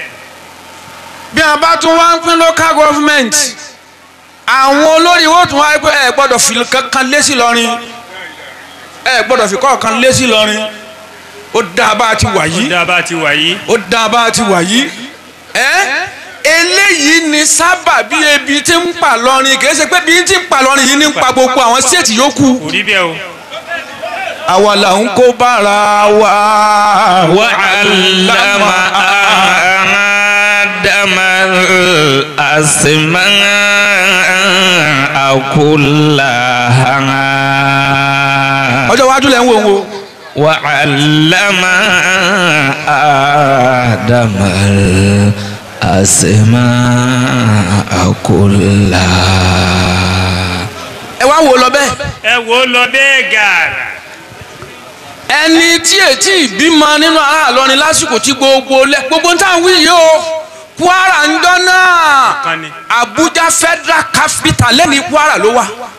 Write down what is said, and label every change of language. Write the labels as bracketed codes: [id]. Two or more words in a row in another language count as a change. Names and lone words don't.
[yo] bí a bá tún wá ń pín [en] local government [yo] àwọn olórí wo tún wá pé ẹ gbọ́dọ̀ fi kankan lé sí lọ́rin ẹ gbọ́dọ̀ fi kọ̀ọ̀kan lé sí lọ́rin ó dáa bá a ti wà yìí eléyìí ni sábà bí ebi tí ń pa lọ́rin kì í ṣe pé bí tí ń pa lọ́rin yìí ní ń pa gbogbo àwọn stéètì yòókù. kò rí bẹ́ẹ̀ o. àwa là ń kó bára wa. [ar] وعلّم آدم الأسماء كلها. [yo] ọjọ́ iwájú lẹ́ ń wò ń wo. [ar] وعلّم آدم الأسماء كلها. [yo] ẹ wá wò lọ bẹ́ẹ̀. ẹ wò lọ bẹ́ẹ̀ gàrà. ẹni tí ètí ìbímọ nínú ará Ìlọrin lásìkò tí gbogbo táwọn wí yìí o Kwara ń jọ náà Abuja [en] Federal Capital [yo] lẹ́ni Kwara ló wà.